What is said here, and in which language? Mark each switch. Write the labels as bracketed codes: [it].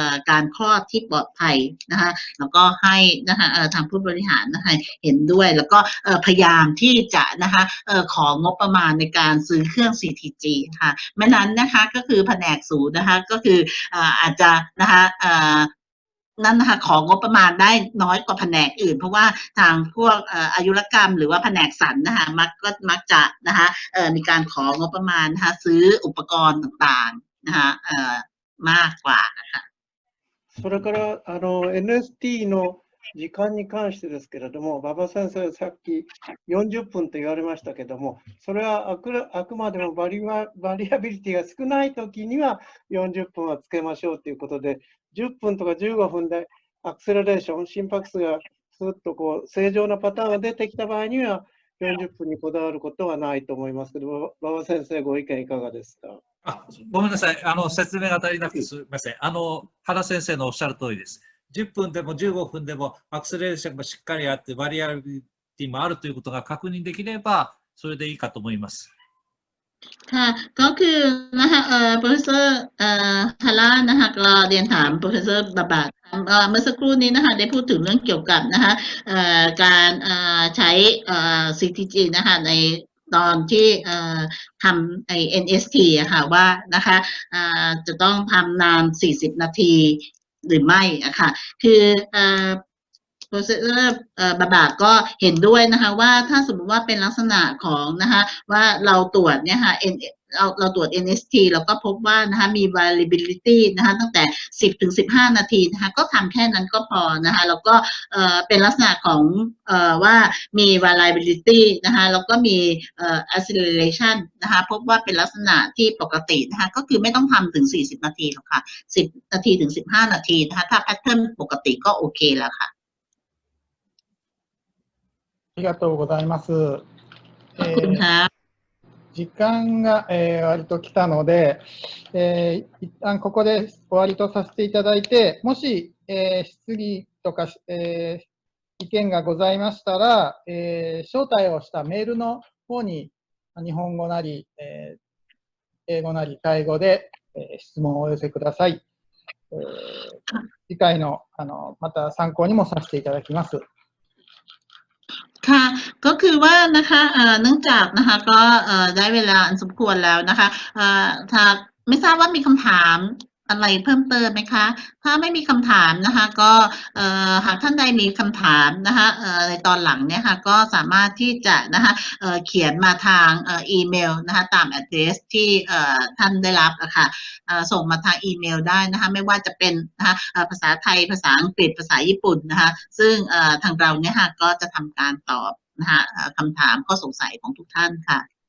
[th] การคลอดที่ปลอดภัยนะคะแล้วก็ให้นะคะทางผู้บริหารนะคะเห็นด้วยแล้วก็พยายามที่จะนะคะของบประมาณในการซื้อเครื่อง CTG ค่ะไม่นั้นนะคะก็คือแผนกศูนย์นะคะก็คืออาจจะนะคะ นั่นนะคะของบประมาณได้น้อยกว่าแผนกอื่นเพราะว่าทางพวกอายุรกรรมหรือว่าแผนกสรรนะคะมักจะนะคะมีการของบประมาณนะคะซื้ออุปกรณ์ต่างๆนะคะมากกว่านะคะ [ja] それからNST の時間に関してですけれども、馬場先生、さっき40分と言われましたけども、それはあくまでもバリアビリティが少ないときには40分はつけましょうということで、10分とか15分でアクセラレーション、心拍数がスッとこう正常なパターンが出てきた場合には40分にこだわることはないと思いますけど、馬場先生、ご意見いかがですか？ごめんなさい。説明が足りなくてすみません。原先生のおっしゃる通りです。 10分でも15分でもアクセレーションがしっかりあって、バリアビリティもあるということが確認できれば、それでいいかと思います。 [th] ค่ะก็คือนะคะprofessor ฮาร่านะคะก็เรียนถาม professor บาบาเมื่อสักครู่นี้นะคะได้พูดถึงเรื่องเกี่ยวกับนะคะการใช้CTG นะคะในตอนที่ทำNST อะค่ะว่านะคะจะต้องทำนาน40นาทีหรือไม่อะค่ะคือ professor บาบาก็เห็นด้วยนะคะว่าถ้าสมมติว่าเป็นลักษณะของนะคะว่าเราตรวจเนี่ยค่ะเราตรวจ NST แล้วก็พบว่านะคะมี variability นะคะตั้งแต่10 ถึง 15 นาทีนะคะก็ทำแค่นั้นก็พอนะคะแล้วก็เป็นลักษณะของว่ามี variability นะคะแล้วก็มี acceleration นะคะพบว่าเป็นลักษณะที่ปกตินะคะก็คือไม่ต้องทำถึง40นาทีหรอกค่ะ10นาทีถึง15นาทีนะคะถ้า pattern ปกติก็โอเคแล้วค่ะ [ja] ありがとうございます。時間が、割と来たので、一旦ここで終わりとさせていただいて、もし、質疑とか、意見がございましたら、招待をしたメールの方に日本語なり、英語なりタイ語で、質問をお寄せください。次回の、また参考にもさせていただきます。 [th] ค่ะก็คือว่านะคะเนื่องจากนะคะก็ได้เวลาอันสมควรแล้วนะคะถ้าไม่ทราบว่ามีคำถาม อะไรเพิ่มเติมไหมคะถ้าไม่มีคำถามนะคะก็หากท่านใดมีคำถามนะคะในตอนหลังเนี่ยค่ะก็สามารถที่จะนะคะเขียนมาทางอีเมลนะคะตาม address ที่ท่านได้รับนะคะส่งมาทางอีเมลได้นะคะไม่ว่าจะเป็นนะคะภาษาไทยภาษาอังกฤษภาษาญี่ปุ่นนะคะซึ่งทางเราเนี่ยค่ะก็จะทำการตอบนะคะคำถามข้อสงสัยของทุกท่านค่ะ